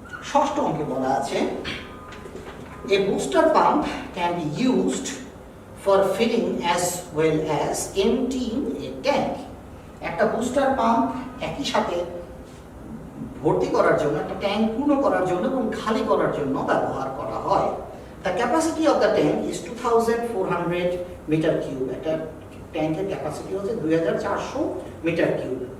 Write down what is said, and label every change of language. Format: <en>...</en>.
<bn>ষষ্ঠ অঙ্কে বলা আছে,</bn> <en>a booster pump can be used for filling as well as emptying a tank.</en> <bn>একটা বুস্টার পাম্প একই সাথে ভর্তি করার জন্য, একটা ট্যাঙ্ক পূর্ণ করার জন্য এবং খালি করার জন্য ব্যবহার করা হয়।</bn> <en>The capacity of the tank is 2400 metre cube.</en> <bn>একটা ট্যাঙ্কের ক্যাপাসিটি হচ্ছে 2400 মিটার কিউব।</bn>